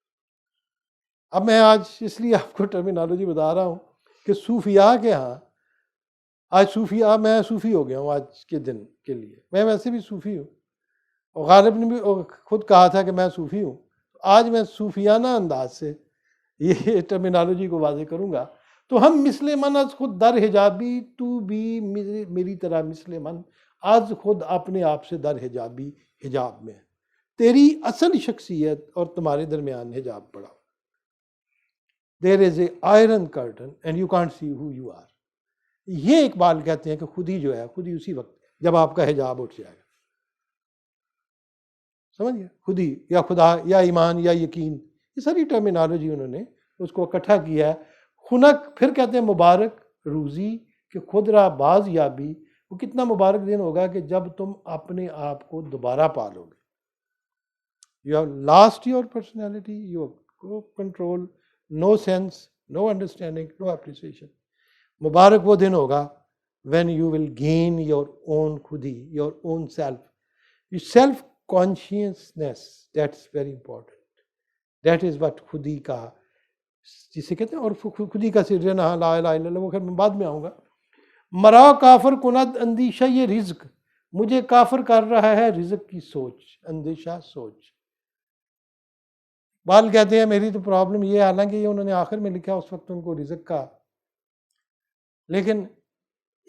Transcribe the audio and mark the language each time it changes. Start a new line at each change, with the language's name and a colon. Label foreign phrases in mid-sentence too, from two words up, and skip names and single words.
Urdu: اب میں آج اس لیے آپ کو ٹرمینالوجی بتا رہا ہوں کہ صوفیاء کے ہاں، آج صوفیاء، میں صوفی ہو گیا ہوں آج کے دن کے لیے، میں ویسے بھی صوفی ہوں، اور غالب نے بھی خود کہا تھا کہ میں صوفی ہوں. آج میں صوفیانہ انداز سے یہ ٹرمینالوجی کو واضح کروں گا.
Persian: تو ہم مثل من از خود در حجابی،
Urdu: تو بھی میری طرح
Persian: مثل من از خود
Urdu: اپنے آپ سے
Persian: در حجابی،
Urdu: حجاب میں. تیری اصل شخصیت اور تمہارے درمیان حجاب پڑا.
English: There is a iron curtain and you can't see who you are.
Urdu: یہ اقبال کہتے ہیں کہ خود ہی جو ہے، خود ہی اسی وقت جب آپ کا حجاب اٹھ جائے گا، سمجھ گئے، خود ہی، یا خدا یا ایمان یا یقین، یہ ساری ٹرمینالوجی انہوں نے اس کو اکٹھا کیا ہے.
Persian: خنک،
Urdu: پھر کہتے ہیں
Persian: مبارک روزی کہ خود را باز یابی.
Urdu: وہ کتنا مبارک دن ہوگا کہ جب تم اپنے آپ کو دوبارہ پالو گے.
English: You have lost your personality, you have control, no sense, no understanding, no appreciation.
Urdu: مبارک وہ دن ہوگا
English: when you will gain your own خودی، your own self. Your self consciousness, that's very important. That is what
Urdu: خودی کا، جسے کہتے ہیں، اور خودی کا سرجن
Arabic: لا الہ الا اللہ،
Urdu: وہ خیر میں بعد میں آؤں گا.
Persian: مرا کافر کند اندیشہ یہ رزق،
Urdu: مجھے کافر کر رہا ہے رزق کی سوچ، اندیشہ سوچ. بال کہتے ہیں میری تو پرابلم یہ، حالانکہ یہ انہوں نے آخر میں لکھا اس وقت ان کو رزق کا، لیکن